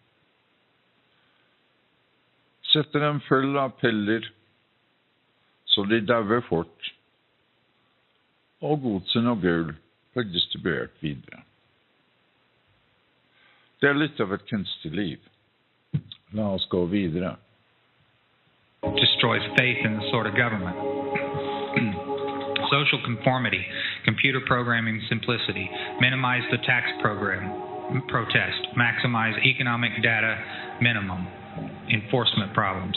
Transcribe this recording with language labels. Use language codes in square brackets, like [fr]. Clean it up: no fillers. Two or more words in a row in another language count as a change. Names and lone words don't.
[no] Setter dem full av piller, så de dauer fort, og godsen og gull blir distribuert videre. Det litt av et kunstig liv. La oss gå videre. [en] Destroys faith in the sort of government. Social conformity, computer programming simplicity, minimize the tax program, protest, maximize economic data minimum, enforcement problems,